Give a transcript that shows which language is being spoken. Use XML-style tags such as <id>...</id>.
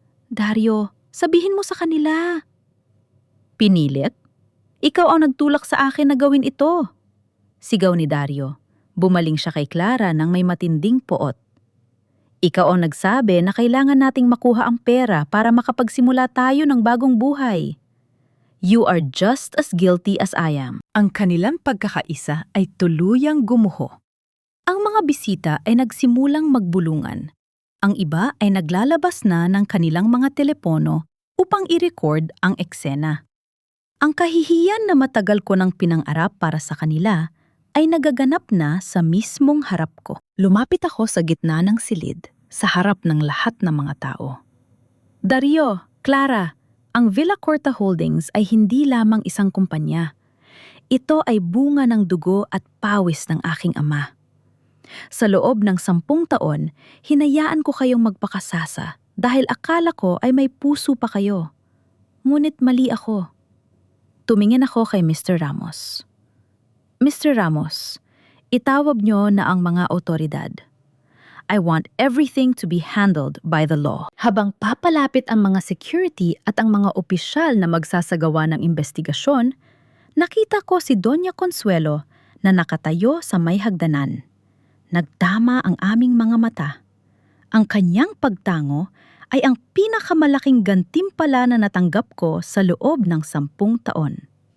<tl>Dario, sabihin mo sa kanila. Pinilit? Ikaw ang nagtulak sa akin na gawin ito. Sigaw ni Dario. Bumaling siya kay Clara nang may matinding poot. Ikaw ang nagsabi na kailangan nating makuha ang pera para makapagsimula tayo ng bagong buhay.</tl> <en>You are just as guilty as I am.</en> <tl>Ang kanilang pagkakaisa ay tuluyang gumuho. Ang mga bisita ay nagsimulang magbulungan. Ang iba ay naglalabas na ng kanilang mga telepono upang i-record ang eksena. Ang kahihiyan na matagal ko nang pinangarap para sa kanila ay nagaganap na sa mismong harap ko. Lumapit ako sa gitna ng silid, sa harap ng lahat ng mga tao. Dario, Clara, ang Villacorta Holdings ay hindi lamang isang kumpanya. Ito ay bunga ng dugo at pawis ng aking ama. Sa loob ng 10 taon, hinayaan ko kayong magpakasasa dahil akala ko ay may puso pa kayo. Ngunit mali ako. Tumingin ako kay Mr. Ramos. Mr. Ramos, itawag niyo na ang mga otoridad.</tl> <en>I want everything to be handled by the law.</en> <tl>Habang papalapit ang mga security at ang mga opisyal na magsasagawa ng investigasyon, nakita ko si Doña Consuelo na nakatayo sa may hagdanan. Nagtama ang aming mga mata. Ang kanyang pagtango ay ang pinakamalaking gantimpala na natanggap ko sa loob ng 10 taon.</tl>